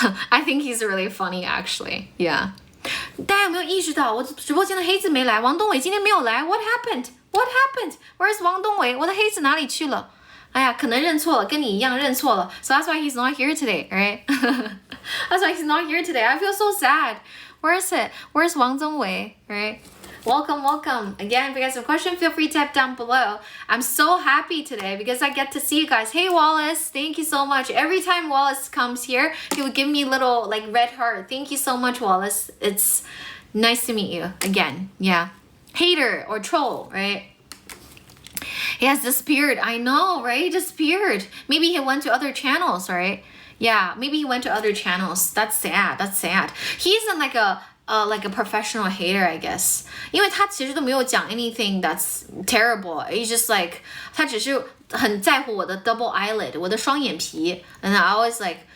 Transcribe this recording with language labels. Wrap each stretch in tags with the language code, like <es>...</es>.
<en>I think he's really funny, actually. Yeah.</en> <zh>大家有没有意识到我直播间的黑子没来？王东伟今天没有来 ？</zh> <en>What happened?</en> <zh>Where's 王东伟？我的黑子哪里去了？哎呀，可能认错了，跟你一样认错了。</zh> <en>So that's why he's not here today, right? That's why he's not here today. I feel so sad. Where's it? Where's 王东伟 Right? Welcome. Again, if you guys have a question, feel free to tap down below. I'm so happy today because I get to see you guys. Hey, Wallace. Thank you so much. Every time Wallace comes here, he will give me little like red heart. Thank you so much, Wallace. It's nice to meet you again. Yeah. Hater or troll, right? He has disappeared. I know, right? He disappeared. Maybe he went to other channels, right? Yeah, maybe he went to other channels. That's sad. He isn't like a professional hater, I guess.</en> <zh>因为他其实都没有讲</zh> <en>anything that's terrible. He's just like</en> <zh>他只是很在乎我的</zh> <en>double eyelid,</en> <zh>我的双眼皮.</zh> <en>And I always like,</en>